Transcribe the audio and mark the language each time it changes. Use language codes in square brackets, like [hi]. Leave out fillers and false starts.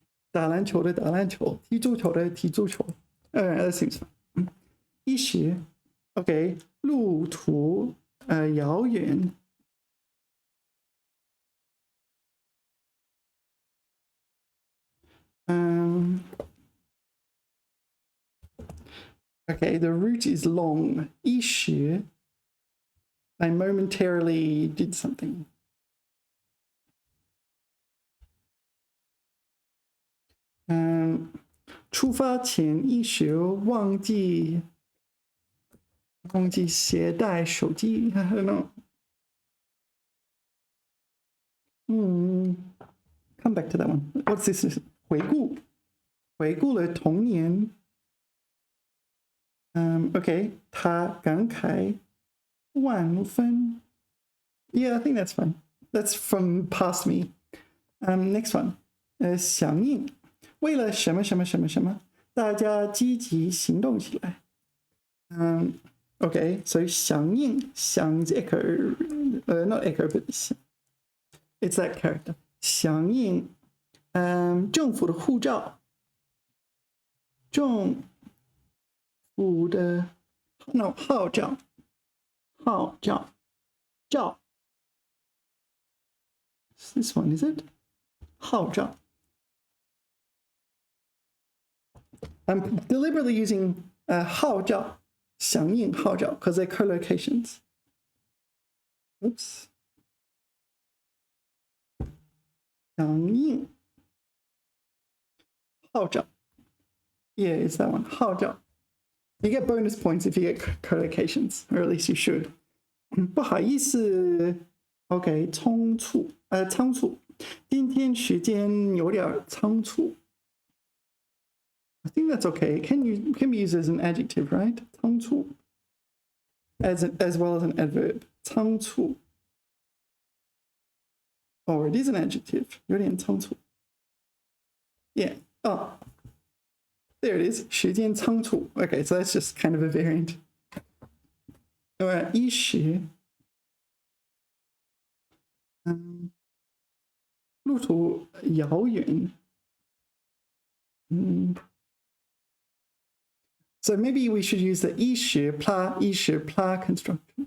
[zh] 打篮球的打篮球，踢足球的踢足球。 [en] Alright, that seems fine. [zh] 一时 ，OK， 路途遥远。 [en] Okay, the root is long. 一时 I momentarily did something. [zh] Um, 出发前一时忘记携带手机 [en] I don't know. Come back to that one. What's this? [zh] 回顾了童年。 [en] Okay, [zh] 他感慨万分。 [en] Yeah, I think that's fine. That's from past me. Next one. [zh] 响应，为了什么什么什么什么，大家积极行动起来。 [en] Okay, so 响应 is echo, not echo, but it's that character. [zh] 响应，政府的护照，政府的 no 号召，召。 [en] This one is it? 号召。 I'm deliberately using 号召。响应号召 because they're collocations. Oops. 响应号召 Yeah, it's that one. 号召 You get bonus points if you get collocations, or at least you should. [zh] 不好意思 OK, 仓促今天时间有点仓促 [en] I think that's okay. It can be used as an adjective, right? 仓促 as well as an adverb. 仓促 Or it is an adjective. 有点仓促 Yeah. Oh, there it is. 时间仓促 Okay, so that's just kind of a variant. [zh] 一时路途遥远 [en] So maybe we should use the 一时 pla construction.